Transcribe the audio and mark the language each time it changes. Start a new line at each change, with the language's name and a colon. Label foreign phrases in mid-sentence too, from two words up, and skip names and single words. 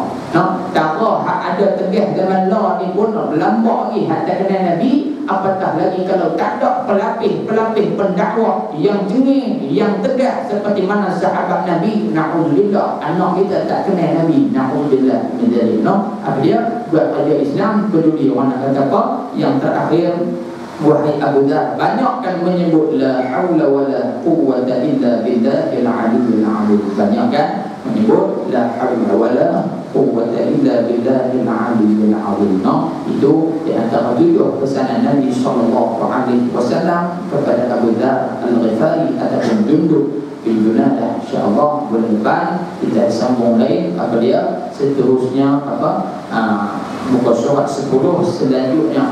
Malay: Tak hak ada tegas zaman lah ni pun berlambak lagi hak tak kenal Nabi, apatah lagi kalau tak ada pelapis pendakwah yang jengih, yang tegas seperti mana sahabat Nabi. Na'udzubillah, anak kita tak kenal Nabi,
Arabic: نعوذ بالله من ذلك.
Malay: Apa dia buat kerja Islam peduli orang nak kata apa. Yang terakhir, wahai Abu Dzar, banyakkan menyebut
Arabic: لا حول ولا قوة إلا بالله العلي العظيم.
Malay: Banyakkan menyebut
Arabic: لا حول ولا قوة إلا بالله العلي العظيم.
Malay: Itu di antara 7 pesanan Nabi
Arabic: صلى الله عليه وسلم
Malay: kepada Abu Dzar Al-Ghifari ataupun Jundub bin Junadah. InsyaAllah bulan depan kita sambung lain. Apa dia seterusnya, muka surat 10 selanjutnya.